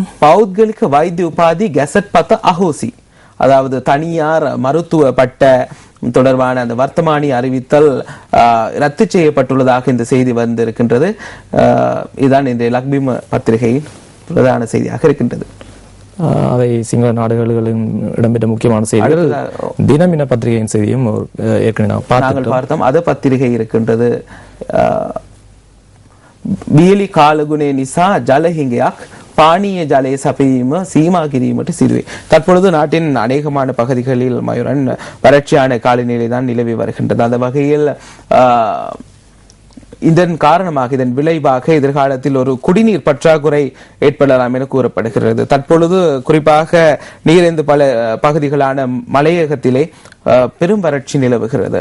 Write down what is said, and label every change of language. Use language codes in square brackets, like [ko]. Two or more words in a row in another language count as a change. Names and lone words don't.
[si] පෞද්ගලික වෛද්‍ය උපාධි ගැසට් පත්‍ර අහෝසි. [ta] அதாவது தனியார் மருத்துவ பட்ட தொடர்பான அந்த வர்த்தமானி அறிவித்தல் ரத்து செய்யப்பட்டுள்ளதாக இந்த செய்தி வந்திருக்கின்றது. இதுதான் இந்த லக்பிம பத்திரிகையின் பிரதான செய்தியாக இருக்கின்றது. அவை சிங்கள நாடுகளிலும் இடம்பெற்ற முக்கியமான செய்திகள். தினமின பத்திரிகையின் செய்தியும் ஏற்கனவே நாங்கள் பார்த்தோம். அது பத்திரிகை இருக்கின்றது. [si] බියලි කාලගුණේ නිසා ජලහිඟයක් පානීය ජලයේ සපයීම සීමා කිරීමට සිදුවේ. [ta] தற்பொழுது நாட்டின் அநேகமான பகுதிகளில் மயூரன் வறட்சியான காலநிலை தான் நிலவி வருகின்றது. அந்த வகையில் இதன் காரணமாக, இதன் விளைவாக எதிர்காலத்தில் ஒரு குடிநீர் பற்றாக்குறை ஏற்படலாம் என கூறப்படுகிறது. தற்பொழுது குறிப்பாக நீரேந்து பல பகுதிகளான மலையகத்திலே பெரும் வறட்சி நிலவுகிறது.